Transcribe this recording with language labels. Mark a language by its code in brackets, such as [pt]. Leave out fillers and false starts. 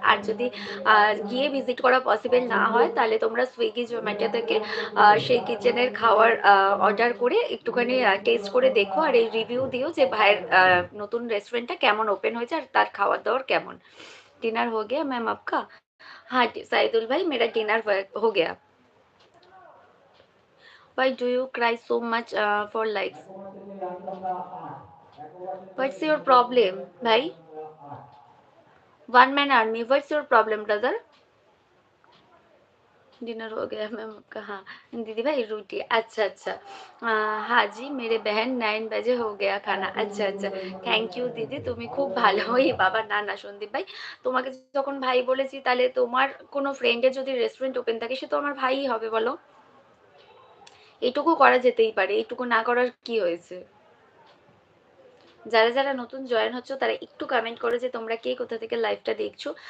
[bn] আর যদি গিয়ে ভিজিট করা পসিবল না হয় তাহলে তোমরা সুইগি জোম্যাটো থেকে সেই কিচেনের খাওয়ার অর্ডার করে একটুখানি টেস্ট করে দেখো, আর এই রিভিউ দিও যে ভাইয়ের নতুন রেস্টুরেন্টটা কেমন ওপেন হয়েছে আর তার খাওয়ার দাওয়ার কেমন। [hi] डिनर हो गया मैम आपका। हाँ साइदुल भाई, मेरा डिनर हो गया। [en] Why do you cry so much for likes? What's your problem भाई। One man army, what's your problem brother। [hi] Dinner हो गया मैम आपका। हाँ दीदी भाई रोटी। अच्छा अच्छा। हाँ जी मेरे बहन 9 बजे हो गया खाना। अच्छा अच्छा। [bn] থ্যাংক ইউ দিদি, তুমি খুব ভালো। ওই বাবা, না না সন্দীপ ভাই, তোমাকে যখন ভাই বলেছি তাহলে তোমার কোনো ফ্রেন্ডের যদি রেস্টুরেন্ট ওপেন থাকে সে তো আমার ভাইই হবে বলো। এটুকু করা যেতেই পারে, এটুকু না করার কি হয়েছে। যারা যারা নতুন জয়েন হচ্ছ তারা একটু কমেন্ট করো যে তোমরা কে কোথা থেকে লাইভটা দেখছো।